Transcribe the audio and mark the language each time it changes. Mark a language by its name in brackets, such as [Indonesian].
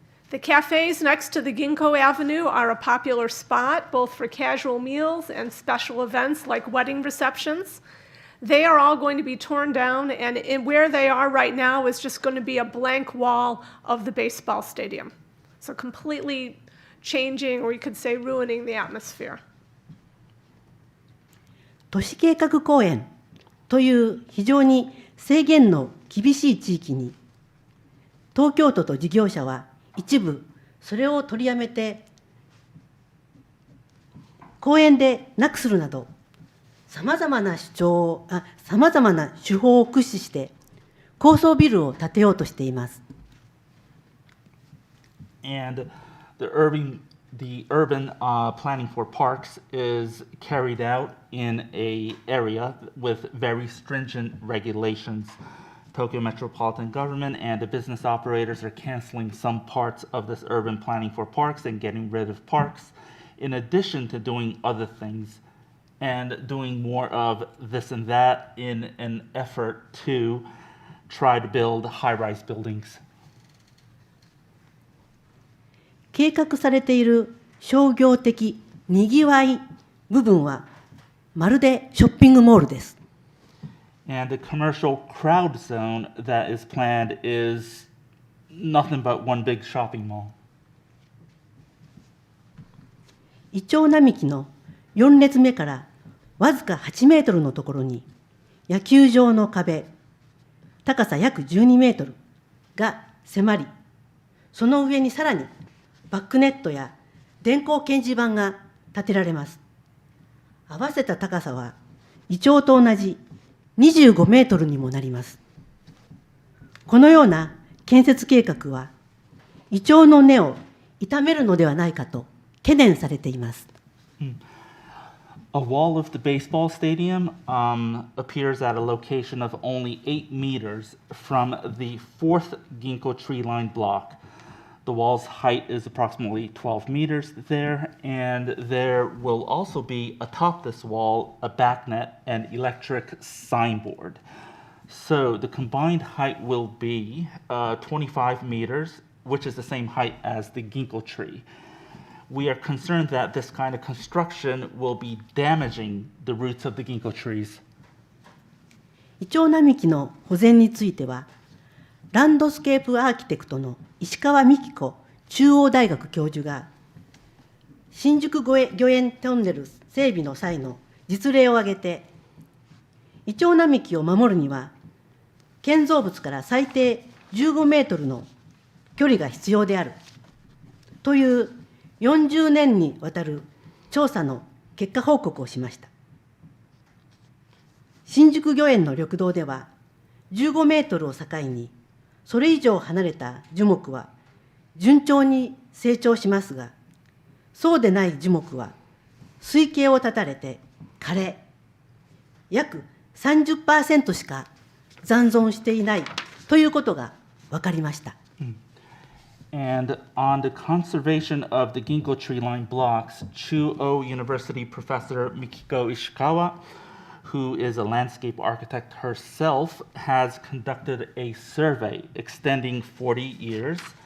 [English] The cafes next to the Ginkgo Avenue are a popular spot, both for casual meals and special events like wedding receptions. They are all going to be torn down, and where they are right now is just going to be a blank wall of the baseball stadium. So completely changing, or you could say ruining the atmosphere. [Japanese] 都市計画公園という非常に制限の厳しい地域に、東京都と事業者は一部それを取りやめて公園でなくするなど、さまざまな手法を駆使して高層ビルを建てようとしています。 [English] And the urban planning for parks is carried out in an area with very stringent regulations. Tokyo Metropolitan Government and the business operators are canceling some parts of this urban planning for parks and getting rid of parks, in addition to doing other things and doing more of this and that in an effort to try to build high-rise buildings. [Japanese] 計画されている商業的にぎわい部分はまるでショッピングモールです。 [English] And the commercial crowd zone that is planned is nothing but one big shopping mall. [Japanese] イチョウ並木の4列目からわずか8メートルのところに野球場の壁、高さ約12メートルが迫り、その上にさらにバックネットや電光掲示板が建てられます。合わせた高さはイチョウと同じ25メートルにもなります。このような建設計画はイチョウの根を傷めるのではないかと懸念されています。 [English] A wall of the baseball stadium appears at a location of only 8 meters from the fourth ginkgo tree line block. The wall's height is approximately 12 meters there, and there will also be atop this wall a backnet and electric signboard. So the combined height will be 25 meters, which is the same height as the ginkgo tree. We are concerned that this kind of construction will be damaging the roots of the ginkgo trees. [Japanese] イチョウ並木の保全については、ランドスケープアーキテクトの石川美希子中央大学教授が、新宿御苑トンネル整備の際の実例を挙げて、イチョウ並木を守るには、建造物から最低15メートルの距離が必要であるという40年にわたる調査の結果報告をしました。新宿御苑の緑道では15メートルを境にそれ以上離れた樹木は順調に成長しますが、そうでない樹木は水系を断たれて枯れ、約 30% しか残存していないということが分かりました。 [English] And on the conservation of the ginkgo tree line blocks, Chuo University professor Mikiko Ishikawa, who is a landscape architect herself, has conducted a survey extending 40 years